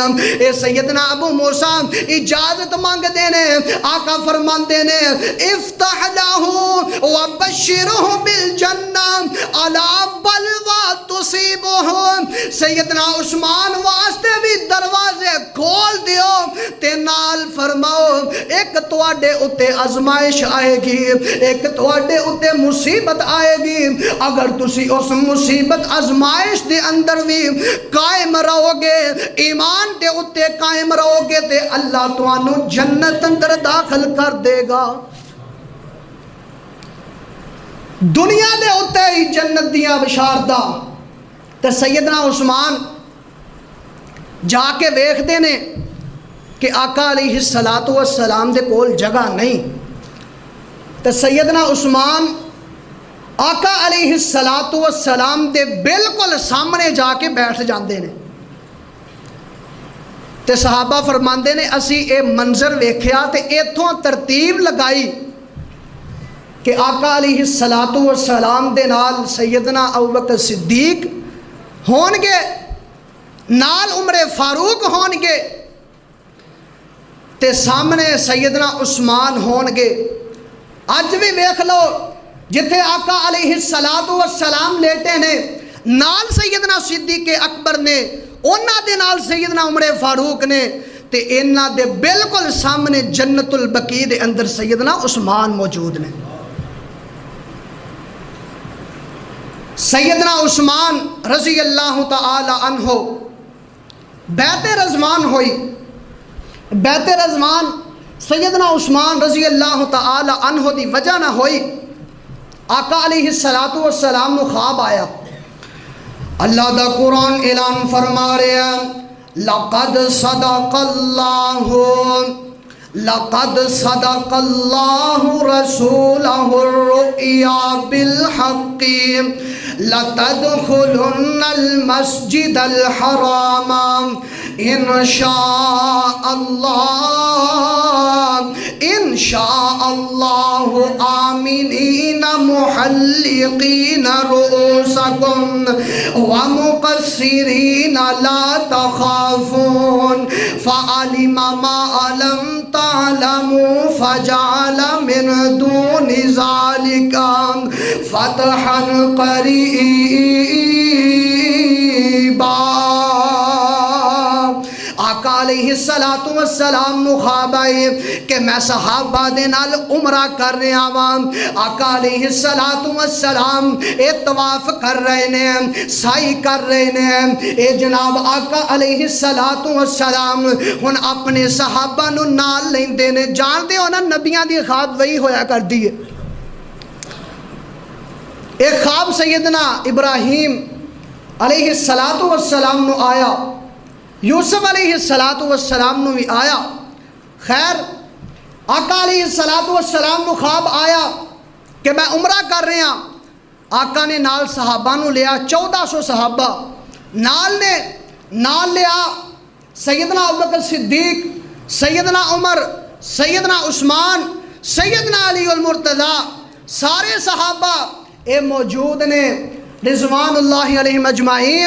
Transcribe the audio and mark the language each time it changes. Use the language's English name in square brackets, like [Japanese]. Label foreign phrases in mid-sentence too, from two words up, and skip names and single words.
[Punjabi] اے سیدنا ابو موسیٰ اجازت مانگ دینے، آقا فرماندے نے [Arabic] افتح لہو وبشرہ بالجنہ علی بلوہ [Punjabi] تصیبہ، سیدنا عثمان واسطے بھی دروازے کھول دیو تے نال فرماؤ ایک تواڈے اتے آزمائش آئے گی، ایک تواڈے اتے مصیبت آئے گی، اگر تسی اس مصیبت آزمائش دے اندر بھی قائم رہو گے، ایمان دے اتے قائم رہو گے تے اللہ توانو جنت اندر داخل کر دے گا۔ دنیا دے اتے ہی جنت دیاں بشاردہ تے سیدنا عثمان جا کے ویکھدے نے کہ آقا علیہ الصلاۃ والسلام دے کول جگہ نہیں، تو سیدنا عثمان آقا علیہ الصلاۃ والسلام دے بالکل سامنے جا کے بیٹھ جاندے نے، تے صحابہ فرماندے نے اسی اے منظر ویکھیا تے ایتھوں ترتیب لگائی کہ آقا علیہ الصلاۃ والسلام دے نال سیدنا ابوبکر صدیق ہون گے، نال عمر فاروق ہون گے، تے سامنے سیدنا عثمان ہون گے۔ اج بھی ویکھ لو جتھے آقا علیہ الصلاۃ والسلام لیٹے نے، نال سیدنا صدیق اکبر نے، انہاں دے نال سیدنا عمر فاروق نے، تے انہاں دے بالکل سامنے جنت البقیع دے اندر سیدنا عثمان موجود نے۔ سیدنا عثمان رضی اللہ تعالی عنہ بیعت رضوان ہوئی، بیعت رضوان سیدنا عثمان رضی اللہ تعالی عنہ دی وجہ نہ ہوئی، آقا علیہ الصلاۃ والسلام نو خواب آیا۔ اللہ دا قرآن اعلان فرما رہے ہیں [Arabic] لقد صدق اللہ رسولہ الرؤیا بالحق لتدخلن المسجد الحرام انشاء اللہ آمنین محلقین رؤوسکم ومقصرین لا تخافون فعلم ما لم تعلموا فجعل من دون ذلك فتحا قریبا۔ [Punjabi] آقا علیہ الصلاۃ والسلام نو خواب آئے کہ میں صحابہ دے نال عمرہ کر رہا ہاں، آقا علیہ الصلاۃ والسلام اے طواف کر رہے نے، سعی کر رہے نے، اے جناب آقا علیہ الصلاۃ والسلام ہن اپنے صحابہ نو نال لیندے نے۔ جان دے ہو نا نبیاں دی خواب وہی ہویا کر دی ہے۔ ایک خواب سیدنا ابراہیم علیہ الصلاۃ والسلام نو آیا، یوسف علیہ الصلاۃ والسلام نو بھی آیا۔ خیر آقا علیہ الصلاۃ والسلام نو خواب آیا کہ میں عمرہ کر رہا ہاں، آقا نے نال صحابہ نو لیا، 1400 صحابہ نال لیا، سیدنا ابوبکر صدیق، سیدنا عمر، سیدنا عثمان، سیدنا علی المرتضی، سارے صحابہ اے موجود نے رضوان اللہ علیہم اجمعین۔